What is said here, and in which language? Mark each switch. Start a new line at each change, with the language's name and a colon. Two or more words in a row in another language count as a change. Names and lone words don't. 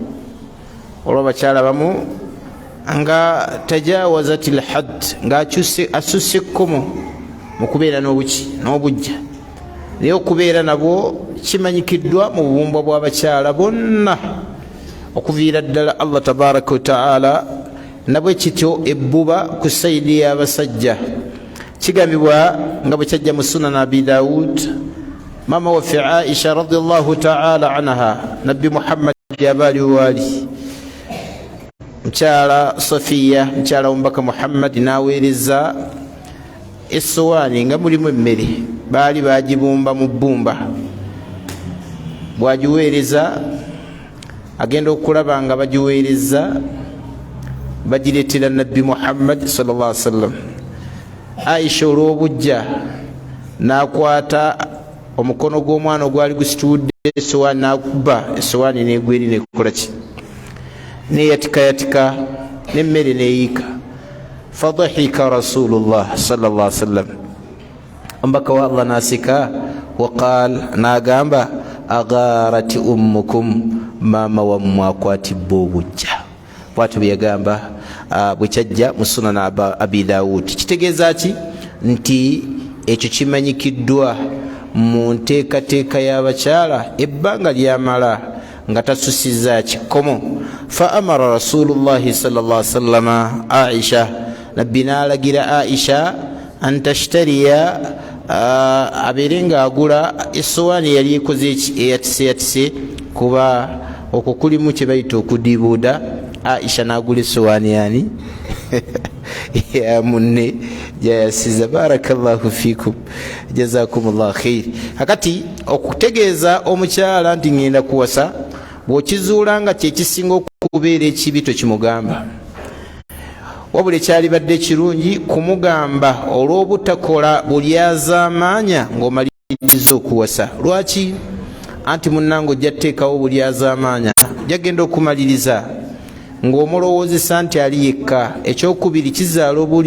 Ganda: olwo abakyala bamu nga
Arabic: تجاوزت الحد,
Ganda: nga asusse ekkomo mu kubeera n'obujja, naye okubeera nabwo kimanyikiddwa mu bubumbwa bw'abakyala bonna okuviira ddala
Arabic: الله تبارك وتعالى
Ganda: nabwe kityo ebbuba ku sayidi y'abasajja kigambibwa nga bwe kyajja mu sunan abi Daud mama waffe Aisha
Arabic: رضي الله تعالى عنها
Ganda: nabbi Muhammad yabaali waali mukyala Safiya mukyala w'omubaka Muhammad n'aweereza essowaani nga mulimu emmere baali bagibumba mu bbumba bwagiweereza agenda okulaba nga bagiweereza bagireetera nabbi Muhammad
Arabic: صلى الله عليه وسلم
Ganda: Aisha olw'obujja n'akwata omukono gw'omwana ogwali gusitudde essowaani n'akuba essowaani n'egwa eri nekola ki neyatika n'emmere neeyiika
Arabic: فضحك رسول الله صلى الله عليه وسلم
Ganda: omubaka wa Allah nasika waqal nagamba agharati ummukum mama wammwe akwatibwa obujja bwatyo byagamba bwe kyajja mu sunan abi Daud kitegeeza ki nti ekyo kimanyikiddwa mu nteekateeka y'abakyala ebbanga lyamala nga tasusiza kikomo
Arabic: فأمر رسول الله صلى الله عليه وسلم
Ganda: Aisha nabbi n'alagira Aisha antashtariya abeere ng'agula essowaani yali ekoze eyatise kuba okwo kulimu kye bayita okudibuuda Aisha n'agula essowaani yani ya munne jayasiza
Arabic: بارك الله فيكم جزاكم الله خير
Ganda: hakati okutegeeza omukyala nti ngenda kuwasa bw'okizuula nga kyekisinga okubeera ekibi tokimugamba wabula ekyalibadde kirungi kumugamba olw'obutakola bulyazaamaanya ng'omaliriza okuwasa lwaki anti munnange ojja tteekawo bulyazaamaanya jagenda okumaliriza ng'omulowoozesa nti ali yekka ekyokubiri kizaala